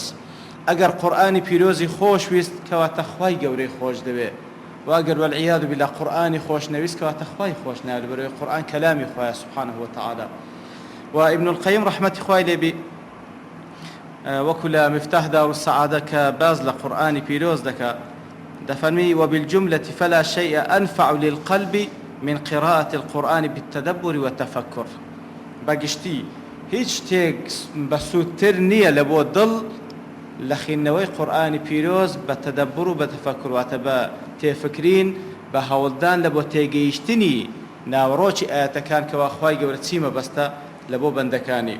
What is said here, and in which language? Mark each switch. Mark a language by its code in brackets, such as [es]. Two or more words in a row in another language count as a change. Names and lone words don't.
[ckb] ئەگەر قورئانی پیرۆزی خۆش ویست کەواتە خوای گەورەی خۆش دەوێ، و ئەگەر [ar] وەالعیاذ بالله [ckb] قورئانی خۆش نەویست کەواتە خوای خۆش ناوێت، بەرەوەی قورئان کەلامی خوایە [ar] سوبحانەهو وتەعالا. [ckb] و ئیبن القەیم ڕەحمەتی خوای لێبی وەکو لە مفتاح دار السەعادە کە باز لە قورئانی پیرۆز دەکا دەفەرمی [ar] وبالجملة فلا شيء أنفع للقلب من قراءة القرآن بالتدبر والتفكر. [ckb] بەگشتی هیچ شتێک بەسوودتر نییە لە بۆ دڵ لە خوێندنەوەی قورئانی پیرۆز بە تەدەبر و بە تەفەکر، واتە بە تێفکرین بە هەوڵدان لە بۆ تێگەیشتنی ناوڕۆکی ئاەتەکان کەوا خوای گەورە چی مەبەستە لە بۆ بەندەکانی.